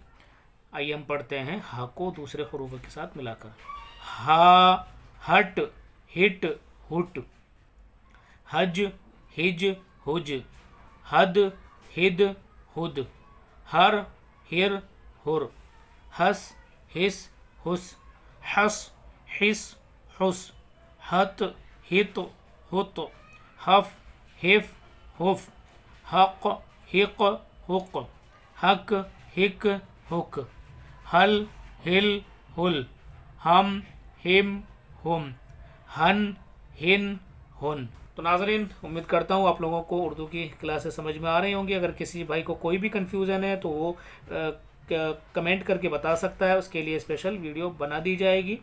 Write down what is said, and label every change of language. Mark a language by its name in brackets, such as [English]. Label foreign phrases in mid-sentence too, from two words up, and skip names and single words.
[Urdu] آئیے ہم پڑھتے ہیں ہا کو دوسرے حروف کے ساتھ ملا کر۔ ہا، ہٹ، ہٹ، ہٹ، حج، ہج، ہج، حد، ہد، ہد، ہر، ہر، ہر، ہس، ہس، ہس، حس، حس، حس، ہت، ہت، ہت، ہف، ہف، ہف، حق، حق، حق، حق، حک، حک، حل، ہل، ہل، ہم، ہم، ہم، ہن، ہن، ہن۔ تو ناظرین، امید کرتا ہوں آپ لوگوں کو اردو کی کلاسیں سمجھ میں آ رہی ہوں گی۔ اگر کسی بھائی کو کوئی بھی کنفیوژن ہے تو وہ کمنٹ کر کے بتا سکتا ہے، اس کے لیے اسپیشل ویڈیو بنا دی جائے گی۔